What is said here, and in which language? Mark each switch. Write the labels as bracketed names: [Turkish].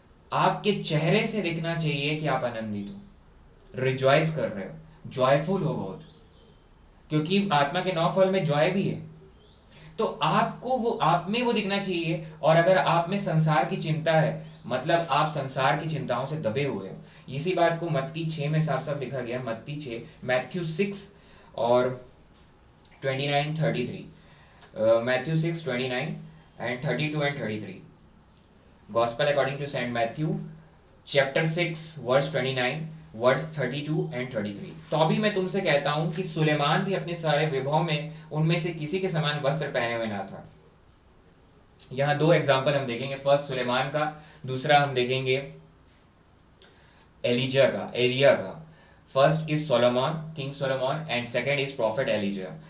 [Hindi] आपके चेहरे से दिखना चाहिए कि आप आनंदित हो, रिजॉइस कर रहे हो, जॉयफुल हो बहुत, क्योंकि आत्मा के 9 फल में जॉय भी है। तो आपको वो, आप में वो दिखना चाहिए। और अगर आप में संसार की चिंता है, मतलब आप संसार की चिंताओं से दबे हुए हो, इसी बात को मत्ती 6 में साफ साफ लिखा गया। [English] मत्ती 6, मैथ्यू 6 और 29-33, Matthew 6, 29 and 32 and 33, Gospel according to Saint Matthew, chapter 6, verse 29, verse 32 and 33। [Hindi] तो अभी मैं तुमसे कहता हूं कि सुलेमान भी अपने सारे विभव में उनमें से किसी के समान वस्त्र पहने हुए ना था। यहाँ 2 एग्जाम्पल हम देखेंगे, फर्स्ट सुलेमान का, दूसरा हम देखेंगे एलिया का। [English] First is Solomon, king Solomon, and second is prophet Elijah.